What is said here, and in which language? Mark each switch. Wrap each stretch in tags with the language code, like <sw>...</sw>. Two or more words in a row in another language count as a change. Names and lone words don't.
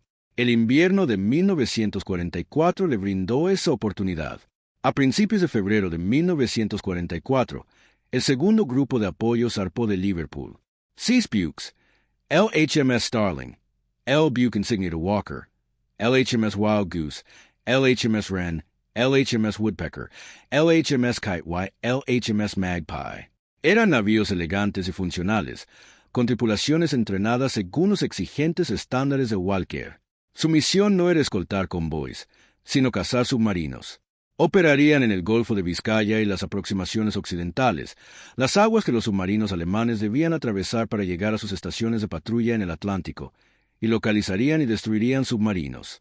<es>El invierno de 1944 le brindó esa oportunidad. A principios de febrero de 1944, el segundo grupo de apoyo zarpó de Liverpool. 6 buques, LHMS Starling, L. Buque insignia de Walker, LHMS Wild Goose, LHMS Wren, LHMS Woodpecker, LHMS Kitewhite, LHMS Magpie. Eran navíos elegantes y funcionales, con tripulaciones entrenadas según los exigentes estándares de Walker. Su misión no era escoltar convoys, sino cazar submarinos. Operarían en el Golfo de Vizcaya y las aproximaciones occidentales, las aguas que los submarinos alemanes debían atravesar para llegar a sus estaciones de patrulla en el Atlántico, y localizarían y destruirían submarinos.</es>